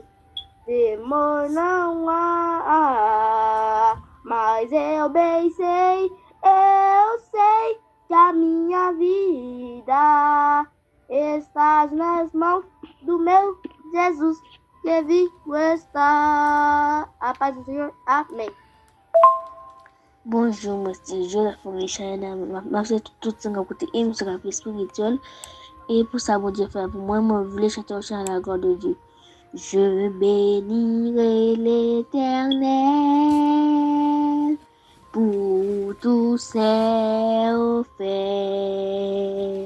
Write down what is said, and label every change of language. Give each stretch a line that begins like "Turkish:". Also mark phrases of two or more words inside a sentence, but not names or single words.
Portuguese: Temor não há, mas eu bem sei, eu sei que a minha vida estás nas mãos do meu Jesus, que vivo está. A paz do Senhor, amém.
French: Bonjour, monsieur Joseph Richard. Merci tout ce que vous avez écouté sur la vie spirituelle. Et pour ça, bon Dieu fait pour moi, je voulais chanter au chant à la gloire de Dieu. Je bénirai l'Éternel pour tous ses faits.